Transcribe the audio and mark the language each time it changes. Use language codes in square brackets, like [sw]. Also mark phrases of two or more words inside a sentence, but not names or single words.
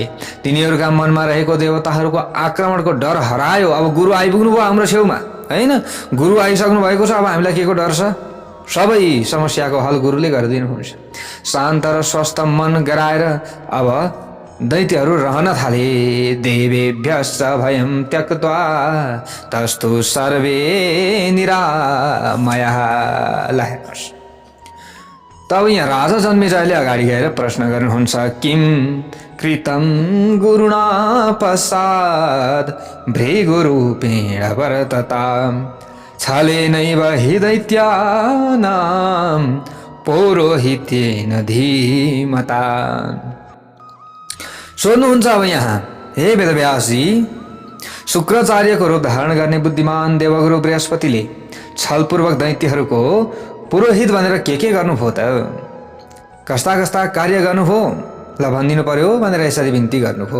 [ne] तिनीहरूका मनमा रहेको देवताहरूको आक्रमणको डर हरायो। अब गुरु आइपुग्नु भयो हाम्रो छेउमा, होइन? गुरु आइसक्नु भएको छ, अब हामीलाई के को डर छ? सबै समस्याको हल गुरुले गरिदिनुहुन्छ। शान्त र स्वस्थ मन गराएर अब दैत्यहरू रहन थाले। [sa] देवेभ्यश्च भयं त्यक्त्वा तस्तु सर्वे निरामयः। [ne] ल हेर्नुहोस्, तब यहाँ राजा जन्मेजयले अगाडि गएर प्रश्न गर्नुहुन्छ, [sa] किम कृतं गुरुणा पश्चात् भृगुरूपेण वर्तता छलेनैव हि दैत्यानां पौरोहित्येन धीमता। [ne] सोध्नुहुन्छ अब यहाँ, हे वेदव्यासजी, शुक्राचार्यको रूप धारण गर्ने बुद्धिमान देवगुरु बृहस्पतिले छलपूर्वक दैत्यहरूको पुरोहित भनेर के गर्नुभयो त? कस्ता कस्ता कार्य गर्नुभयो? ल भनिदिनु पर्यो भनेर यसरी बिन्ती गर्नुभयो।